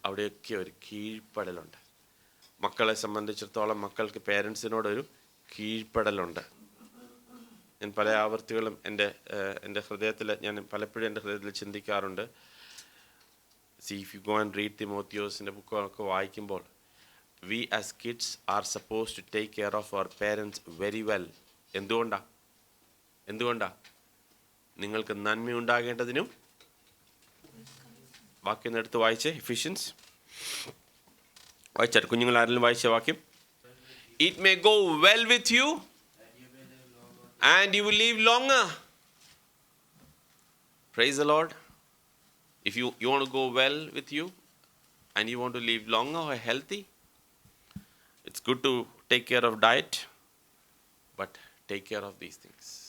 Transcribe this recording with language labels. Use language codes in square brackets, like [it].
[ml] അവിടെയൊക്കെ ഒരു കീഴ്പ്പെടലുണ്ട്. മക്കളെ സംബന്ധിച്ചിടത്തോളം മക്കൾക്ക് പേരൻസിനോടൊരു കീഴ്പ്പെടലുണ്ട്. ഞാൻ പല ആവർത്തികളും എൻ്റെ ഹൃദയത്തിൽ, ഞാൻ പലപ്പോഴും എൻ്റെ ഹൃദയത്തിൽ ചിന്തിക്കാറുണ്ട്. [en] if you go and read [ml] തിമോത്തിയോസിൻ്റെ ബുക്കൊക്കെ വായിക്കുമ്പോൾ, [en] we as kids are supposed to take care of our parents very well. [ml] എന്തുകൊണ്ടാണ്? എന്തുകൊണ്ടാണ്? നിങ്ങൾക്ക് നന്മയുണ്ടാകേണ്ടതിനും. വാക്യം എടുത്ത് വായിച്ചേ, എഫിഷ്യൻസ് വായിച്ചാൽ കുഞ്ഞുങ്ങൾ ആരെങ്കിലും വായിച്ച വാക്യം. [en] It may go well with you and you will live longer. Praise the Lord. If you want to go well with you and you want to live longer or healthy, it's good to take care of diet, but take care of these things.